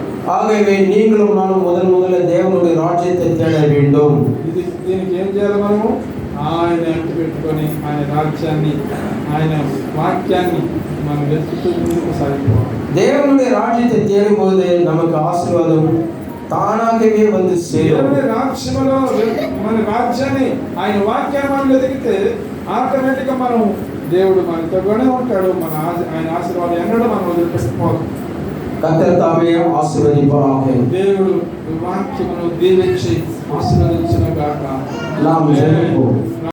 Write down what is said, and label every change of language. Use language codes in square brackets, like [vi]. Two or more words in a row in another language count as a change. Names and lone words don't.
[ta] ஆகவே நீங்களும் நானும் முதல்ல தேவனுடைய ராஜ்யத்தை தேட வேண்டும். [te] దీనికి ఏం చేయాలి? మనము ఆయన అంటు పెట్టుకొని ఆయన రాజ్యాన్ని, ఆయన వాక్యాన్ని మనం వెతుకుతూ ముందుకు సాగిపోవాలి. [ta] தேவனுடைய ராஜ்யத்தை தேடும்போது நமக்கு ஆசீர்வாதம் தானாகவே வந்து சேரும். [te] దేవుని రాజ్యంలో మన రాజ్యాన్ని, ఆయన వాక్యాన్ని మనం వెతికితే ఆటోమేటిక్గా మనం దేవుడు మనతోనే ఉంటాడు. ఆయన ఆశీర్వాదం ఎన్నడూ మనం వదిలిపెట్టుకోవాలి. [ta] கர்த்தர் தாமே ஆசீர்வதிப்பாராக. [te] దేవుడు వాక్యమును దీవించి ఆశీర్వదించును గాక. [ta] நாம் ஜெபிப்போம்.